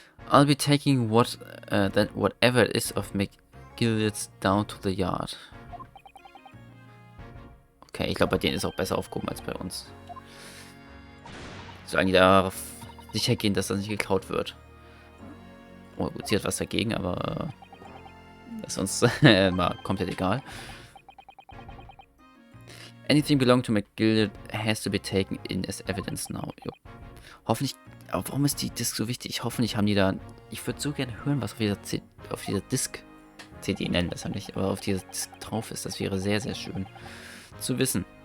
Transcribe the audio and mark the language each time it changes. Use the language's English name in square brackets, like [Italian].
[English] I'll be taking whatever it is of McGilded's down to the yard. [German] Okay, ich glaube, bei denen ist auch besser aufgehoben als bei uns. Solange die darauf sicher gehen, dass das nicht geklaut wird. Oh gut, sie hat was dagegen, aber das ist uns mal komplett egal. [English] Anything belonging to McGilded has to be taken in as evidence now. [German] Jo. Hoffentlich. Aber warum ist die Disk so wichtig? Hoffentlich haben die da. Ich würde so gerne hören, was auf dieser Disk. CD nennen das ja nicht, aber auf dieser Disk drauf ist. Das wäre sehr, sehr schön zu wissen.